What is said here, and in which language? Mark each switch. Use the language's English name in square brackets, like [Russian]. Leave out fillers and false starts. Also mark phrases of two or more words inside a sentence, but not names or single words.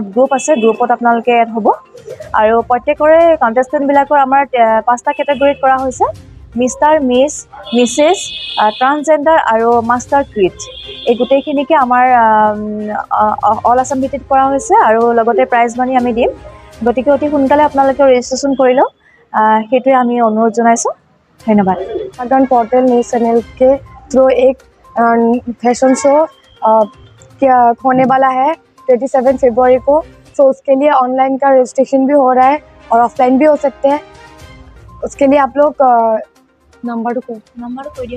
[Assamese] গ্ৰুপ আছে গ্ৰুপত আপোনালোকে এড হ'ব আৰু প্ৰত্যেকৰে কন্টেস্টেন্ট বিলাকৰ আমাৰ 5টা কেটেগৰীত কৰা হৈছে [English] Mister Miss Mrs Transgender [Assamese] আৰু [English] Master Kid [Assamese] এই গোটেইখিনিকে আমাৰ [English] All Assam [Assamese] ভিত্তিত কৰা হৈছে আৰু লগতে [English] prize money [Assamese] আমি দিম গতিকে অতি সোনকালে আপোনালোকে ৰেজিষ্ট্ৰেশ্যন কৰি লওক সেইটোৱে আমি অনুৰোধ জনাইছো ধন্যবাদ [Hindi] जनजागरण पोर्टल न्यूज़ चैनल के थ्रू एक [English] fashion show [Hindi] होने वाला है 27 फरवरी को सो उसके लिए ऑनलाइन का रजिस्ट्रेशन भी हो रहा है और ऑफलाइन भी हो सकते हैं उसके लिए आप लोग नंबर को दिया